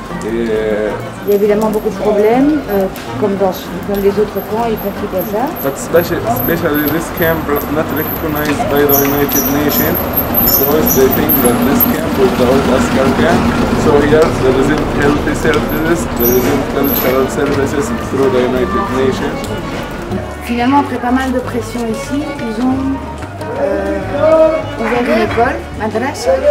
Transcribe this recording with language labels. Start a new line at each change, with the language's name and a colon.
French: il y a évidemment beaucoup de problèmes, comme dans les autres camps, y compris Gaza.
English: But especially this camp not recognized by the United Nations because they think that this camp was the old Askar camp. So here there isn't healthy services, there isn't cultural services through the United Nations.
French: Finalement, après pas mal de pression ici, ils ont ouvert une école, madrasa,